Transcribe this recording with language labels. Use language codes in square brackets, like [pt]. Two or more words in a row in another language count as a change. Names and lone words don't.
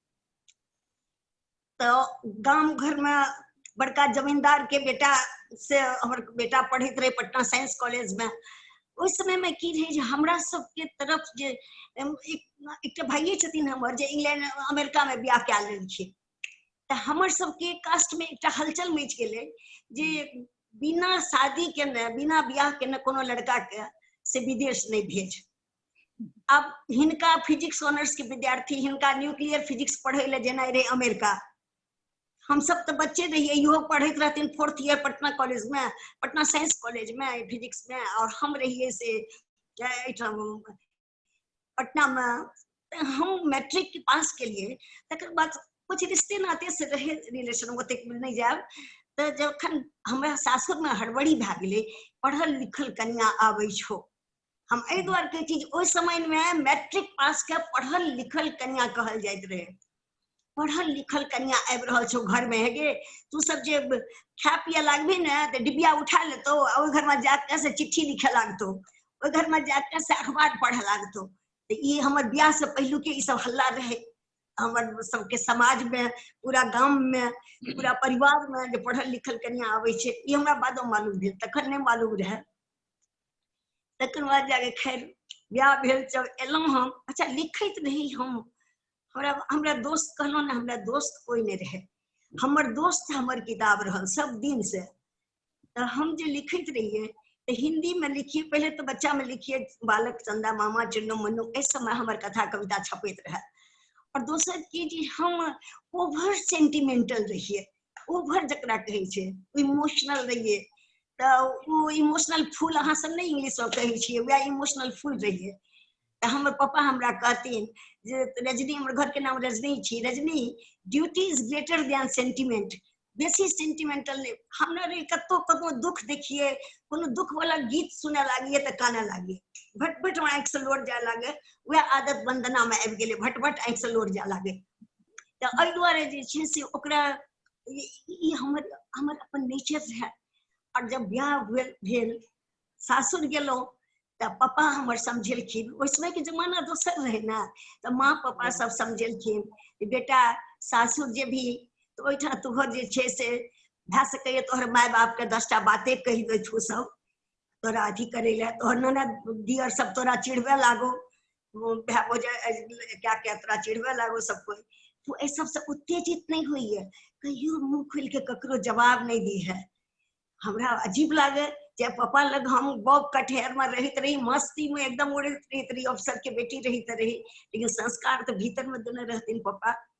[mai] तो गांव घर में बड़का जमींदार के बेटा से हमर बेटा पढ़ित रहे पटना साइंस कॉलेज में। उस समय में की रहे हमरा सबके तरफ जे एक भाइये छथिन हमर जे इंग्लैंड अमेरिका में ब्याह कए लेलखिन। तो हमर सबके कास्ट में एक हलचल मच गेलै जे बिना शादी के न बिना ब्याह के न कोनो लड़का के से विदेश नहीं भेज। अब हिनका [en] physics honours [mai] के विद्यार्थी, हिनका [en] nuclear physics [mai] पढ़े ले जेना रहे अमेरिका। हम सब तो बच्चे रहिए, इहो पढ़ते रहते 4th ईयर पटना कॉलेज में, पटना साइंस कॉलेज में फिजिक्स में, और हम रहिए से पटना में। हम मैट्रिक के पास के लिए तकर बाद कुछ रिश्ते नाते से रहे रिलेशन ओते नहीं जाब। तो जखन हमरा सासुर में हड़बड़ी भए गेलै, पढ़ल लिखल कन्या आबै छौ। हम एहि दुआरे कहै छी ओहि समय में मैट्रिक पास के पढ़ल लिखल कन्या कहल जाइत रहे। पढ़ल लिखल कन्या आबि रहल छौ घर में, हेगे तू सब जे खाय पिए लागबी ने तो डिबिया उठा लेतो, ओहि घर में जाके से चिट्ठी लिखे लागतो, ओहि घर में जाके से अखबार पढ़े लागतो। तो ये हमर ब्याह से पहलू के ई सब हल्ला रहे हमर सबके समाज में, पूरा गांव में, पूरा परिवार में जे पढ़ल लिखल कन्या आबै छै। ई हमरा बादो मालूम भेल, तखन नहीं मालूम रहे। तकर बाद जाके खैर ब्याह भेल, जब एलहुं हम अच्छा लिखैत रही हम। हमरा दोस्त कहलहुँ ना, हमरा दोस्त कोई नहीं रहे, हमर दोस्त हमर किताब रहल सब दिन से। तो हम जे लिखैत रहिए तो हिंदी में लिखिए, पहले तो बच्चा में लिखिए बालक चंदा मामा चिन्नू मन्नू, इस समय हमर कथा कविता छपैत रहे। और दोसर की जी हम [en] over sentimental [mai] रहिए, ओवर जकरा कहै छै इमोशनल रहिए। तो वो [en] emotional fool [mai] अहाँ सब नहीं इंग्लिश में कहै छियै, वह [en] emotional fool [mai] रहिए। तो हमर पापा हमरा कहथिन जे रजनी, हमर घर के नाम रजनी छी, रजनी [en] duty is greater than sentiment. [mai] बेसी सेंटिमेंटल नहीं। हमरा रे कतो कतो दुख देखिए, कोनो दुख वाला गीत सुने लागिए तो काने लागिए, भट भट आँख से लोर जाए लागे। वह आदत वंदना में आबि गेलै, भट भट आँख से लोर जाए लागे। तो एहि दुआरे जे छै से ओकरा ई हमर अपन नेचर रहे। और जब ब्याह भेल सासुर गेलहुँ तो पापा हमर समझेलखिन। उस समय के जमाना दोसर रहे ना, तो माँ पापा सब समझेलखिन बेटा सासुर जे भी तो ओहिठाम तोहर जे छै से भए सकैए तोहर माय बाप के 10टा बातें कहि देथु सब तोरा अथी करे ले, तोहर ननद दियर सब तोरा चिढ़वे लागो, भाई भौजाई क्या क्या तोरा चिढ़वे लागो सब कोई। तो एहि सबसे उत्तेजित नहीं हुई है, कहियो मुंह खोल के ककरो जवाब नहीं दी है। हमरा अजीब लागे जे पापा लग हम बॉब कठेर में रहित रही, मस्ती में एकदम उड़ित रही, अफसर के बेटी रहित रही, लेकिन संस्कार तो भीतर में देने रहथिन पापा।